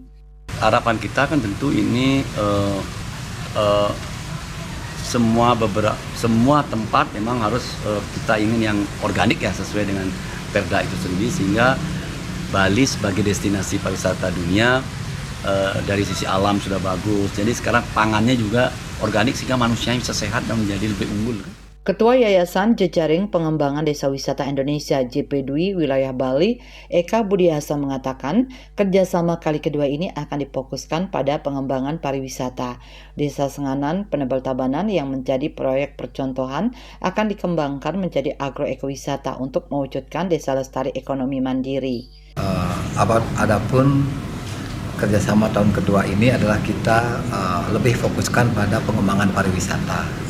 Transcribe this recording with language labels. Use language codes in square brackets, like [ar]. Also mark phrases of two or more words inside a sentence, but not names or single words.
[id] Harapan kita kan tentu ini semua tempat memang harus kita ingin yang organik ya, sesuai dengan Perda itu sendiri, sehingga Bali sebagai destinasi pariwisata dunia dari sisi alam sudah bagus. Jadi sekarang pangannya juga organik sehingga manusianya bisa sehat dan menjadi lebih unggul. Ketua Yayasan Jejaring Pengembangan Desa Wisata Indonesia JP Dwi Wilayah Bali, Eka Budiasa mengatakan kerjasama kali kedua ini akan difokuskan pada pengembangan pariwisata. Desa Senganan Penebel Tabanan yang menjadi proyek percontohan akan dikembangkan menjadi agroekowisata untuk mewujudkan desa lestari ekonomi mandiri. Adapun kerjasama tahun kedua ini adalah kita lebih fokuskan pada pengembangan pariwisata.